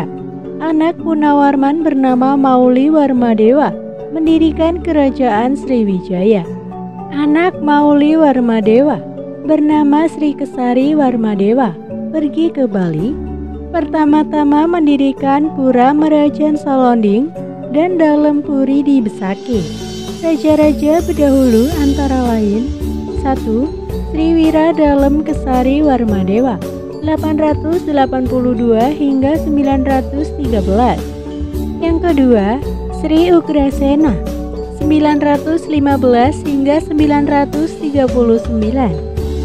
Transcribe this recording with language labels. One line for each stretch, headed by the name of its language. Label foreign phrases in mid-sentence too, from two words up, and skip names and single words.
Indonesian: Anak Punawarman bernama Mauli Warmadewa mendirikan kerajaan Sriwijaya. Anak Mauli Warmadewa bernama Sri Kesari Warmadewa pergi ke Bali. Pertama-tama mendirikan Pura Merajan Salonding dan Dalem Puri di Besaki. Raja-raja Bedahulu antara lain 1. Sriwira Dalem Kesari Warmadewa 882 hingga 913. Yang kedua, Sri Ugrasena 915 hingga 939.